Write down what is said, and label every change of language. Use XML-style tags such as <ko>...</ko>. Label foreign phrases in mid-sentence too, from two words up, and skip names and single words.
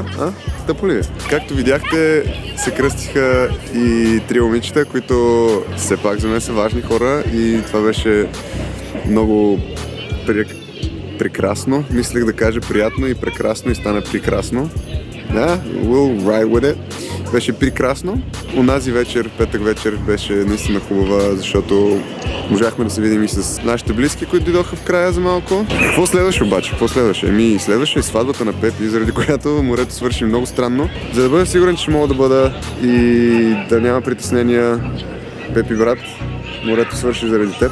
<bg>Тъпо ли е? Както видяхте, се кръстиха и три момичета, които все пак за мен са важни хора и това беше много прекрасно. Мислех да кажа приятно и прекрасно и стана прекрасно. Да,</bg> <en>we'll ride with it.</en> <bg>Беше прекрасно. Онази вечер, петък вечер, беше наистина хубава, защото можахме да се видим и с нашите близки, които дойдоха в края за малко. Какво следваше обаче? Следваше и сватбата на Пепи, заради която морето свърши много странно. За да бъда сигурен, че мога да бъда и да няма притеснения, Пепи брат, морето свърши заради теб.</bg>